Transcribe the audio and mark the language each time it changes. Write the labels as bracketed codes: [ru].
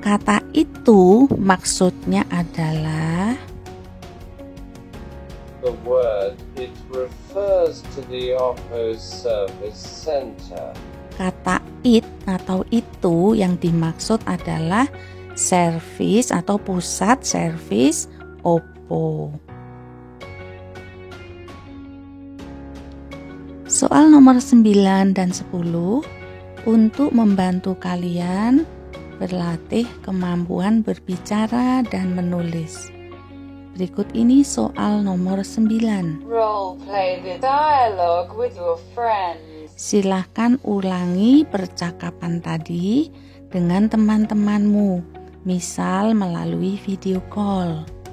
[id] Kata itu maksudnya adalah [en] The word it refers to the Oppo Service Center. [id] kata it atau itu yang dimaksud adalah servis atau pusat servis Oppo. Soal nomor 9 dan 10 untuk membantu kalian berlatih kemampuan berbicara dan menulis. Berikut ini soal nomor 9. [en] Role play the dialogue with your friends. [id] Silahkan ulangi percakapan tadi dengan teman-temanmu, misal melalui video call.